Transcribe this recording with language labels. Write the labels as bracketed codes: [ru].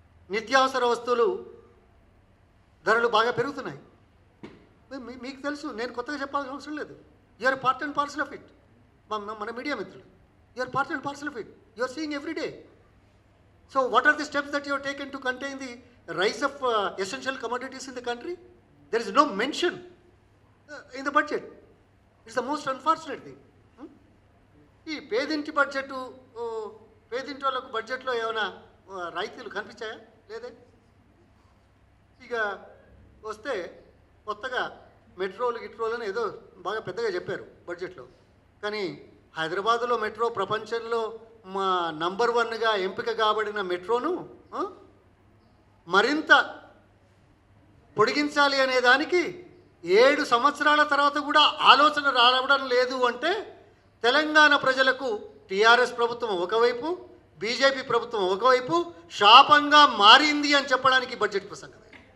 [te] నిత్యావసర వస్తువులు ధరలు బాగా పెరుగుతున్నాయి. మీకు తెలుసు, నేను కొత్తగా చెప్పాల్సిన అవసరం లేదు. [en] You're part and parcel of it. [te] మన మీడియా మిత్రులు, [en] You're part and parcel of it. You're seeing every day. So what are the steps that you have taken to contain the rise of essential commodities in the country? There is no mention in the budget. It's the most unfortunate thing. [te] ఈ పేదింటి budget, పేదింటి వాళ్ళకు బడ్జెట్లో ఏమైనా రాయితీలు కనిపించాయా? లేదే. ఇక వస్తే కొత్తగా మెట్రోలు అని ఏదో బాగా పెద్దగా చెప్పారు బడ్జెట్లో. కానీ హైదరాబాదులో మెట్రో ప్రపంచంలో నంబర్ 1గా ఎంపిక కాబడిన మెట్రోను మరింత పొడిగించాలి అనే దానికి 7 సంవత్సరాల తర్వాత కూడా ఆలోచన రావడం లేదు అంటే తెలంగాణ ప్రజలకు టీఆర్ఎస్ ప్రభుత్వం ఒకవైపు, బీజేపీ ప్రభుత్వం ఒకవైపు శాపంగా మారింది అని చెప్పడానికి బడ్జెట్ ప్రసంగమే.